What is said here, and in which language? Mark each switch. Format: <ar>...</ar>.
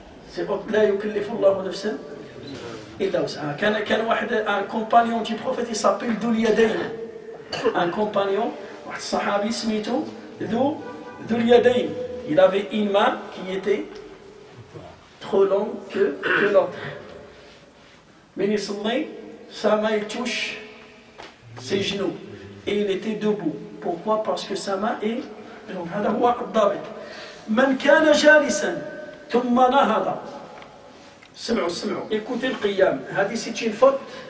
<fr>C'est</fr> <ar>لا يكلف الله نفسا إلا وسعها. كان واحد</ar> <fr>un compagnon du prophète il s'appelle ذو اليدين. Un compagnon,</fr> <ar>واحد الصحابي سميتو ذو اليدين.</ar> <fr>Il avait une main qui était trop longue que l'autre. Mais il يصلي, sa main il touche ses genoux. Et il était debout. Pourquoi? Parce que sa main est...</fr> <ar>هذا هو الضابط. من كان جالسا ثم نهض. اسمعوا.</ar> <fr>Écoutez le qiyam.</fr> <ar>هذه</ar> <fr>c'est une faute</fr>